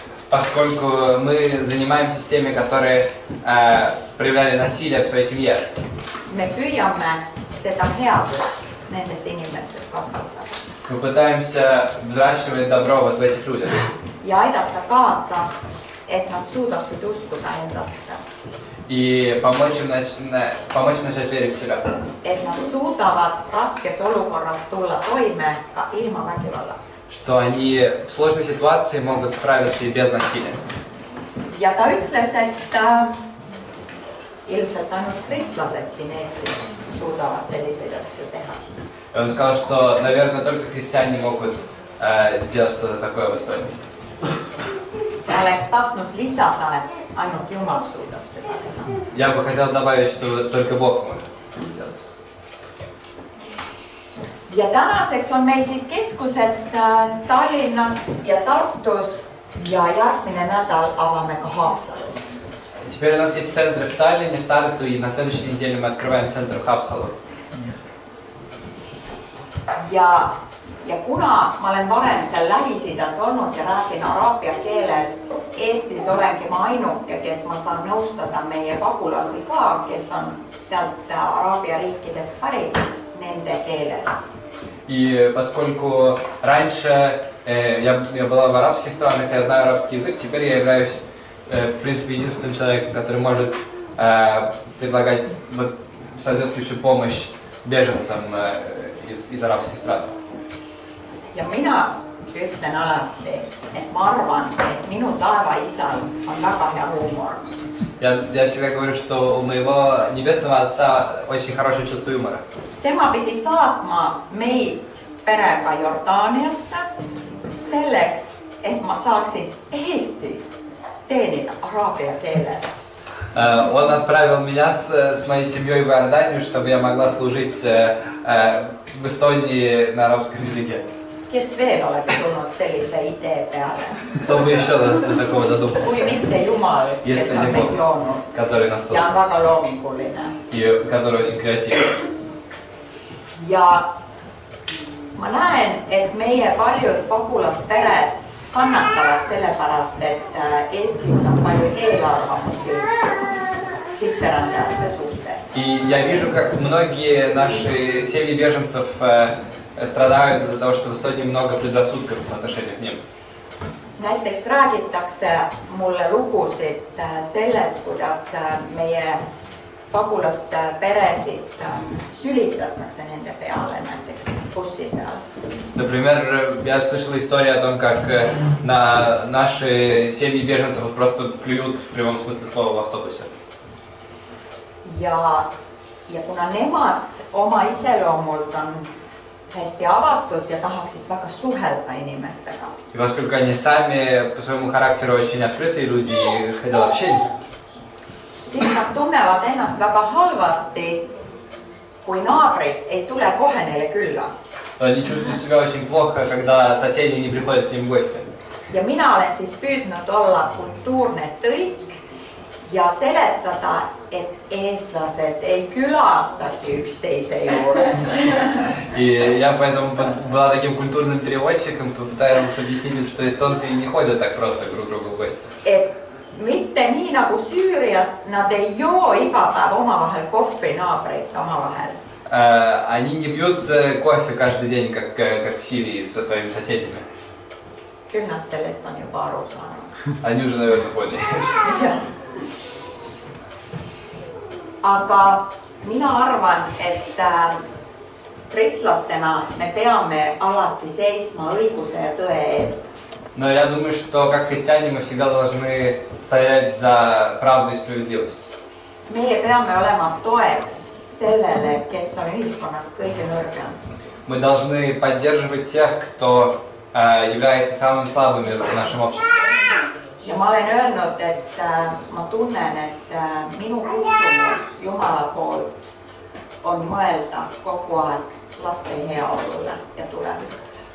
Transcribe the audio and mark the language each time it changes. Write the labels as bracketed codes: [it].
[ru] Поскольку мы занимаемся с теми, которые проявляли насилие в своей семье. [et] Me püüame seda headust nendes inimestes kasvatada. [ru] Мы пытаемся взращивать добро вот в этих людях. [et] Ja aidata kaasa, et nad suudaksid uskuda endasse. [ru] И помочь им начать верить в себя. [et] Et nad suudavad raskes olukorras tulla toime ka ilma vägivallata. [ru] Что они в сложной ситуации могут справиться и без насилия. [et] Ja ta ütles, et ilmselt ainult kristlased siin Eestis suudavad selliseid asju teha. [ru] И он сказал, что, наверное, только христиане могут сделать что-то такое в Эстонии. [et] Ma oleks tahtnud lisada, et ainult Jumal suudab seda teha. [ru] Я бы хотел добавить, что только Бог может это сделать. [et] Ja tänaseks on meil siis keskused Tallinnas ja Tartus ja järgmine nädal avame ka Haapsalus. [ru] Теперь у нас есть центры в Таллине, в Тарту, и на следующей неделе мы открываем центр в Haapsalu. [et] ja kuna ma olen varem seal Lähis-Idas olnud ja räägin araabia keeles, Eestis olengi ma ainuke, kes ma saan nõustada meie pagulasi ka, kes on sealt araabia riikidest pärit nende keeles. [ru] И поскольку раньше я была в арабских странах, я знаю арабский язык, теперь я являюсь, в принципе, единственным человеком, который может предлагать соответствующую помощь беженцам из арабских стран. [et] Ja mina ütlen alati, et ma arvan, et minu taevaisal on väga hea huumor. [ru] Я всегда говорю, что у моего небесного отца очень хорошее чувство юмора. [et] Tema pidi saatma meid perega Jordaaniasse selleks, et ma saaksin Eestis teenida araabia keeles. [ru] Он отправил меня с моей семьей в Иорданию, чтобы я могла служить в Эстонии на арабском языке. [et] Kes veel oleks tulnud sellise idee peale? [ru] Кто бы еще до такого [et] Kui [ru] додумался? [et] mitte Jumal, kes on meid loonud [ru] Который нас [et] ja on väga loominguline. [ru] и который очень kreatiivne. [et] Ja ma näen, et meie paljud pagulaspered kannatavad sellepärast, et Eestis on palju eelarvamusi sisserändajate suhtes. [ru] И я вижу, как многие наши семьи беженцев страдают из-за того, что в Эстонии много предрассудков по отношению к ним. [et] Näiteks räägitakse mulle lugusid sellest, kuidas meie pagulasperesid sülitatakse nende peale, näiteks bussi peal. [ru] Например, я слышал историю о том, как на наши семьи беженцев просто плюют в прямом смысле слова в автобусе. [et] Ja kuna nemad oma iseloomult on hästi avatud ja tahaksid väga suhelda inimestega. [ru] И поскольку они сами по своему характеру очень открытые люди и хотят общения, [et] Siis nad tunnevad ennast väga halvasti, kui naabrid ei tule kohe neile külla. [ru] они чувствуют себя очень плохо, когда соседи не приходят к ним в гости. [et] Ja mina olen siis püüdnud olla kultuurne tõlk ja seletada, et eestlased ei külastagi üksteise juures. [ru] И я поэтому была таким культурным переводчиком, попытался объяснить им, что эстонцы не ходят так просто друг к другу в гости. [et] Et mitte nii nagu Süürias, nad ei joo iga päev omavahel kohvi naabreid omavahel. [ru] Они не пьют кофе каждый день, как в Сирии со своими соседями. [et] Küll nad sellest on juba aru saanud. [ru] Они уже, наверное, поняли. [et] Aga mina arvan, et kristlastena me peame alati seisma õiguse ja tõe eest. [ru] Но я думаю, что как христиане мы всегда должны стоять за правду и справедливость. [et] Meie peame olema toeks sellele, kes on ühiskonnas kõige nõrgem. [ru] Мы должны поддерживать тех, кто является самым слабым в нашем обществе. [et] Ja ma olen öelnud, et ma tunnen, et minu kutsumus Jumala poolt on mõelda kogu aeg laste heaolule ja tulevikule.